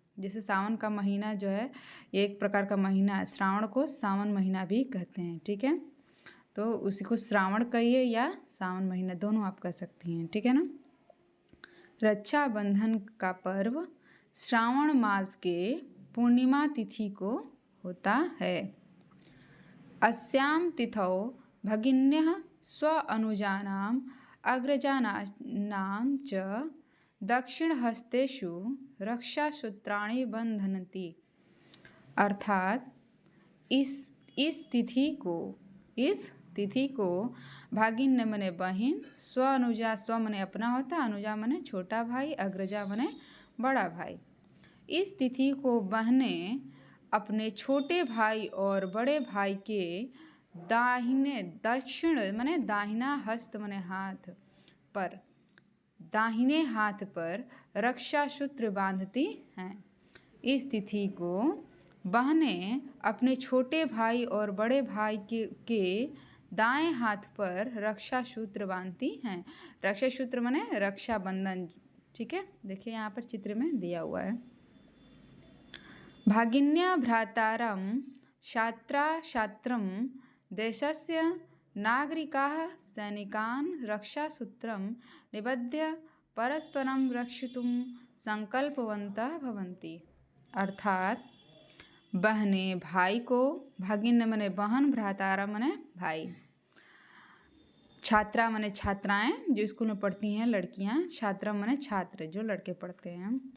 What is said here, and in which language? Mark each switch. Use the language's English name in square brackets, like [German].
[Hindi] जैसे सावन का महीना जो है एक प्रकार का महीना है, श्रावण को सावन महीना भी कहते हैं, ठीक है। तो उसी को श्रावण कहिए या सावन महीना, दोनों आप कह सकती हैं, ठीक है ना। रक्षाबंधन का पर्व श्रावण मास के पूर्णिमा तिथि को होता है। [Sanskrit] अस्यां तिथौ भगिन्यः स्व अनुजानाम् अग्रजानां च दक्षिणहस्तेषु रक्षासूत्राणि बन्धनति। [Hindi] अर्थात इस तिथि को भागिन्य मने बहन, स्व अनुजा, स्व मने अपना होता, अनुजा मने छोटा भाई, अग्रजा मने बड़ा भाई। इस तिथि को बहनें अपने छोटे भाई और बड़े भाई के दाहिने, दक्षिण मने दाहिना, हस्त मने हाथ पर, दाहिने हाथ पर रक्षा सूत्र बांधती हैं। इस तिथि को बहनें अपने छोटे भाई और बड़े भाई के दाएं हाथ पर रक्षा सूत्र बांधती हैं। रक्षा सूत्र मने रक्षाबंधन, ठीक है। देखिए यहाँ पर चित्र में दिया हुआ है। [Sanskrit] भागिन्या भ्रातारं छात्रं देशस्य नागरिकाः सैनिकान् रक्षासूत्रं निबध्य परस्परं रक्षितुं संकल्पवन्तः भवन्ति। [Hindi] अर्थात बहनें भाई को, भागिन्य मने बहन, भ्रातारा मने भाई, छात्रा मने छात्राएं जो स्कूल में पढ़ती हैं लड़कियां, छात्रा मने छात्र जो लड़के पढ़ते हैं।